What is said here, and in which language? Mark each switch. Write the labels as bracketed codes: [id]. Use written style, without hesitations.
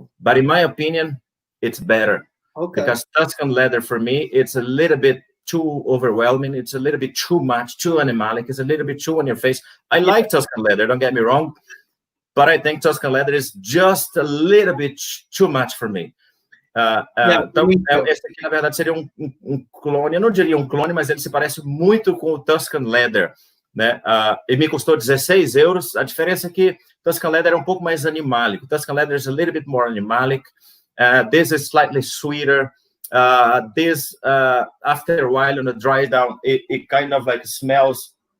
[en] But in my opinion, it's better. Okay. Because Tuscan leather, for me, it's a little bit too overwhelming. It's a little bit too much, too animalic. It's a little bit too on your face. I like Tuscan leather, don't get me wrong. But I think Tuscan leather is just a little bit too much for me. [pt] Então, esse aqui, na verdade, seria um clone. Eu não diria um clone, mas ele se parece muito com o Tuscan leather. Né? E me custou 16 euros. A diferença é que Tuscan leather é um pouco mais animalic. [en] Tuscan leather is a little bit more animalic. This is slightly sweeter. This, after a while, on a dry down, it kind of like smells.